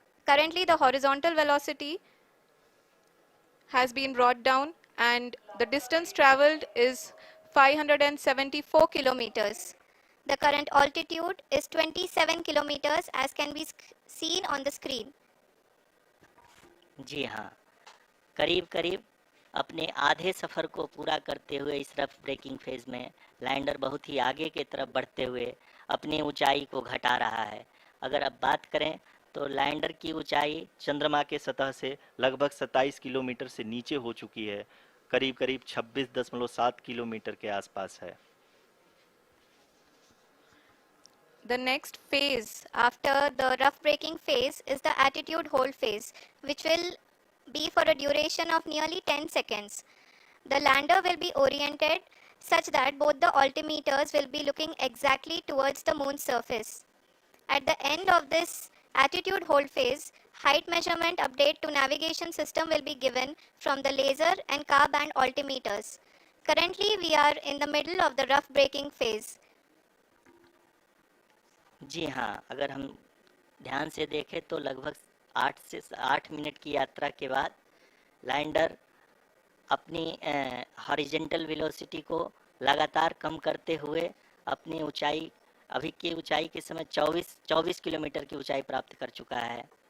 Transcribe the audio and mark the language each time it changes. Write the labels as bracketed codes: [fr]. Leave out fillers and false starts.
[en] currently the horizontal velocity has been brought down and the distance traveled is 574 kilometers. The current altitude is 27 kilometers as can be seen on the screen. [hi] जी हाँ, करीब करीब अपने आधे सफ़र को पूरा करते हुए इस रफ ब्रेकिंग फेज़ में लैंडर बहुत ही आगे की तरफ बढ़ते हुए अपनी ऊंचाई को घटा रहा है। अगर अब बात करें तो लैंडर की ऊंचाई चंद्रमा के सतह से लगभग 27 किलोमीटर से नीचे हो चुकी है, करीब करीब 26.7 किलोमीटर के आसपास है। [en] The next phase After the rough braking phase is the attitude hold phase, which will be for a duration of nearly 10 seconds. The lander will be oriented such that both the altimeters will be looking exactly towards the moon's surface. At the end of this attitude hold phase, height measurement update to navigation system will be given from the laser and car band altimeters. Currently, we are in the middle of the rough braking phase. [hi] जी हाँ, अगर हम ध्यान से देखें तो लगभग 8 minute की यात्रा के बाद लैंडर अपनी हॉरिजेंटल वेलोसिटी को लगातार कम करते हुए अपनी ऊंचाई अभी की ऊंचाई के समय 24 किलोमीटर की ऊंचाई प्राप्त कर चुका है।